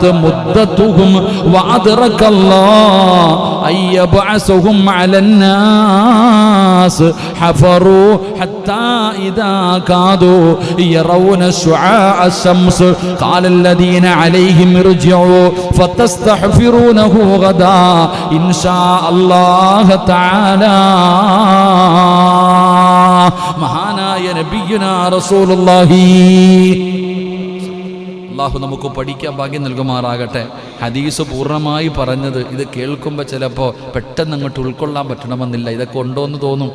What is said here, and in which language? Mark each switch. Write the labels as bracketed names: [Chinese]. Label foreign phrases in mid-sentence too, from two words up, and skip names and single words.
[Arabic] مدتهم وأدرك الله أن يبعثهم على الناس حفروا حتى إذا كادوا يرون شعاع الشمس قال الذين عليهم ارجعوا فتستحفرونه غدا إن شاء الله تعالى. [Malayalam] മഹാനായ [Arabic] نبينا رسول الله. [Malayalam] അല്ലാഹു നമുക്ക് പഠിക്കാൻ ഭാഗ്യം നൽകുമാറാകട്ടെ. ഹദീസ് പൂർണ്ണമായി പറഞ്ഞത് ഇത് കേൾക്കുമ്പോൾ ചിലപ്പോൾ പെട്ടെന്ന് അങ്ങോട്ട് ഉൾക്കൊള്ളാൻ പറ്റണമെന്നില്ല. ഇതൊക്കെ ഉണ്ടോയെന്ന് തോന്നും.